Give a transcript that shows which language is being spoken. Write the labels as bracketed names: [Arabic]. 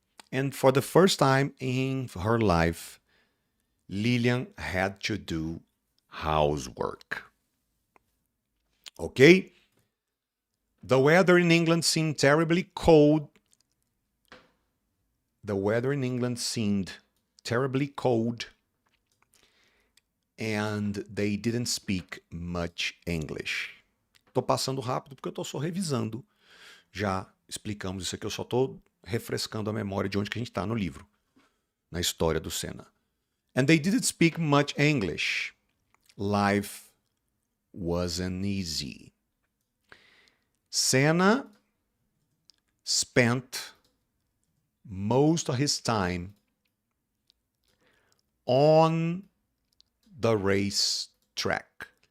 [English] And for the first time in her life, Lilian had to do housework. Okay? The weather in England seemed terribly cold. The weather in England seemed terribly cold, and they didn't speak much English. [Portuguese] Tô passando rápido porque eu tô só revisando. Já explicamos isso aqui, eu só tô refrescando a memória de onde que a gente tá no livro, na história do Senna. [English] And they didn't speak much English. Life wasn't easy. Senna spent most of his time on the race track.